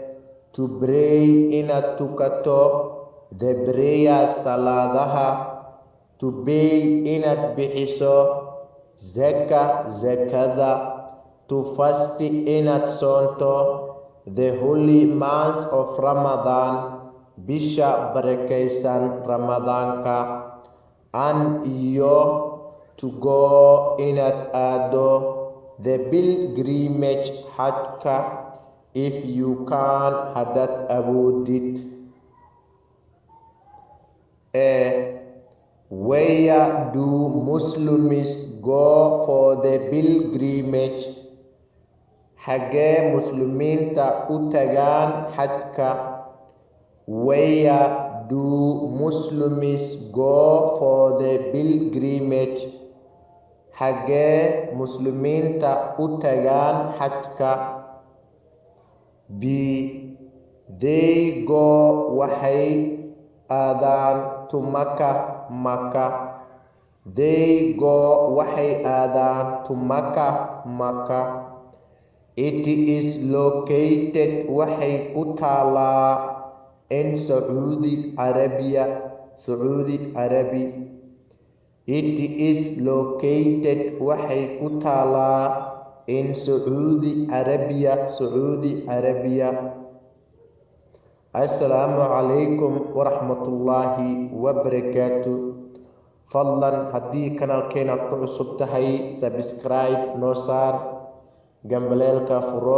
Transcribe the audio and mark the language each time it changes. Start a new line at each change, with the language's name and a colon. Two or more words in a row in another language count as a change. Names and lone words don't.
English: To pray,
Somali: inaad tukato,
English: the prayers, salaadaha. To pay,
Somali: inaad bixiso, zaka, zakada.
English: To fast,
Somali: inaad soonto,
English: the holy months of Ramadan,
Somali: bisha barakaysan Ramadaanka.
English: And iyo, to go,
Somali: inaad aado,
English: the pilgrimage, xajka, if you can,
Somali: haddaad awoodid.
English: Where do Muslims go for the pilgrimage?
Somali: Xagee muslimiinta u tagaan xajka?
English: Where do Muslims go for the pilgrimage?
Somali: Xagee muslimiinta u tagaan xajka?
English: B. They go,
Somali: waxay aadaan,
English: to Makkah, Makkah. They go,
Somali: waxay aadaan,
English: to Makkah, Makkah. It is located
Somali: waxay ku taalaa
English: in Saudi Arabia. Saudi Arabia. It is located
Somali: waxay ku taalaa
English: in Saudi Arabia. Saudi Arabia.
Arabic: السلام عليكم ورحمة الله وبركاته.
Somali: fadlan haddii kanaalkeena ku cusub tahay subscribe noo saar, gambaleelka furo.